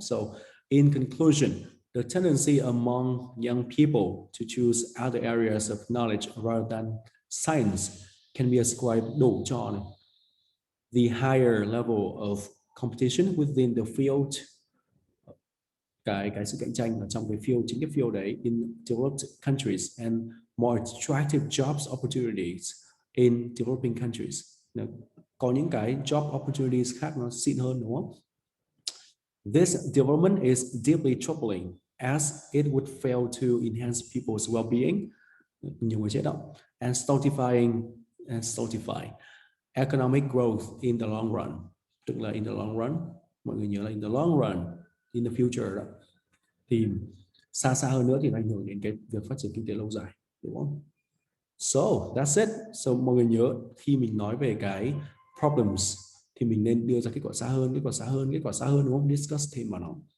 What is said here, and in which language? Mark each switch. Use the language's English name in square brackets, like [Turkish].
[English] So in conclusion, the tendency among young people to choose other areas of knowledge rather than science can be ascribed [Vietnamese] đổ cho này, [English] the higher level of competition within the field, [Vietnamese] cái sự cạnh tranh ở trong cái field, chính cái field đấy, [English] in developed countries, and more attractive jobs opportunities in developing countries. [Vietnamese] Có những cái job opportunities khác nó xịn hơn, đúng không? [English] This development is deeply troubling as it would fail to enhance people's well-being, [Vietnamese] nhiều người chết đó, [English] and stultify economic growth in the long run. [Vietnamese] Tức là [English] in the long run, [Vietnamese] mọi người nhớ là [English] in the long run, in the future [Vietnamese] đó. Thì xa hơn nữa thì nó ảnh hưởng đến cái việc phát triển kinh tế lâu dài, đúng không? [English] So that's it. [Vietnamese] So mọi người nhớ khi mình nói về cái problems thì mình nên đưa ra kết quả xa hơn, đúng không? Discuss thêm vào nó.